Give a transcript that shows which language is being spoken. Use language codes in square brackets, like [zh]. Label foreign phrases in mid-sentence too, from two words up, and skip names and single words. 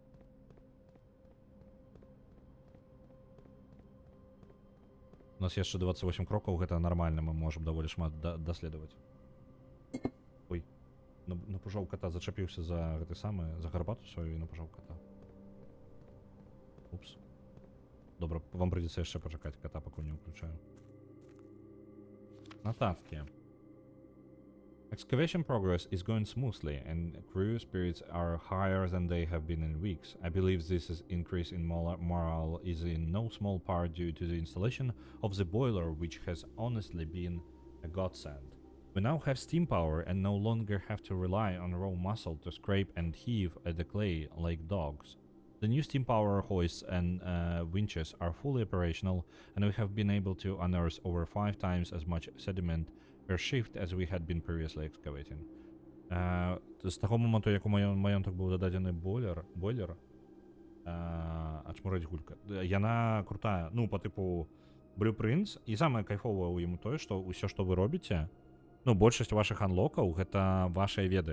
[be] У нас яшчэ 28 крокаў, гэта нармальна, мы можам даволі шмат даследаваць. Ой, напужаў кота, зачапіўся за гэты самы, за гарбату сваю і напужаў кота. Упс. Добра, вам придется яшчэ пачакаць кота, пакуль не ўключаю. Нотатки. [en] Excavation progress is going smoothly, and crew spirits are higher than they have been in weeks. I believe this increase in morale is in no small part due to the installation of the boiler, which has honestly been a godsend. We now have steam power and no longer have to rely on raw muscle to scrape and heave at the clay like dogs. The new steam power hoists and winches are fully operational, and we have been able to unearth over 5 times as much sediment per shift as we had been previously excavating. [be] З таго моманту, як у маёнтак быў дададзены бойлер, ачмураць гулька, яна крутая, ну, [ru] по типу [be] Blueprints, і самае кайфовае ў ім тое, што ўсё, што вы робіце, ну, большасць вашых анлокаў, гэта вашыя веды.